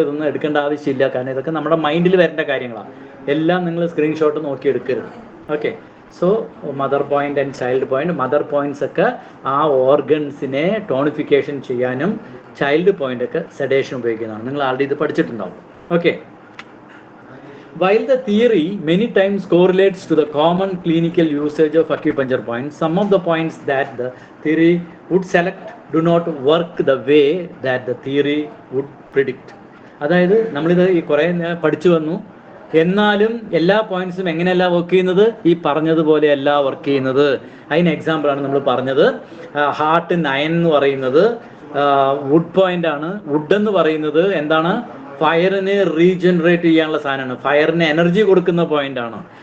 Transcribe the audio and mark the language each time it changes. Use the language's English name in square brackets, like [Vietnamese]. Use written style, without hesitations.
[Malayalam] ഇതൊന്നും എടുക്കേണ്ട ആവശ്യമില്ല, കാരണം ഇതൊക്കെ നമ്മുടെ മൈൻഡിൽ വരേണ്ട കാര്യങ്ങളാണ്. എല്ലാം നിങ്ങൾ സ്ക്രീൻഷോട്ട് നോക്കി എടുക്കരുത്. Okay, so mother point and child point. Mother points ഒക്കെ ആ ഓർഗൻസിനെ ടോണിഫിക്കേഷൻ ചെയ്യാനും ചൈൽഡ് പോയിന്റ് ഒക്കെ സെഡേഷൻ ഉപയോഗിക്കുന്നതാണ്. നിങ്ങൾ ആൾറെഡി ഇത് പഠിച്ചിട്ടുണ്ടാവും. Okay, [English] While the theory many times correlates to the common clinical usage of acupuncture points, some of the points that the theory would select do not work the way that the theory would predict. [Malayalam] അതായത് നമ്മളിത് ഈ കുറേ പഠിച്ചു വന്നു, എന്നാലും എല്ലാ പോയിന്റ്സും എങ്ങനെയല്ല work ചെയ്യുന്നത്, ഈ പറഞ്ഞതുപോലെയല്ല വർക്ക് ചെയ്യുന്നത്. അതിന് എക്സാമ്പിളാണ് നമ്മൾ പറഞ്ഞത്. ഹാർട്ട് 9 എന്ന് പറയുന്നത് വുഡ് പോയിന്റ് ആണ്. വുഡ് എന്ന് പറയുന്നത് എന്താണ്? ഫയറിനെ റീജനറേറ്റ് ചെയ്യാനുള്ള സാധനമാണ്, ഫയറിന് എനർജി കൊടുക്കുന്ന പോയിന്റ് ആണ്.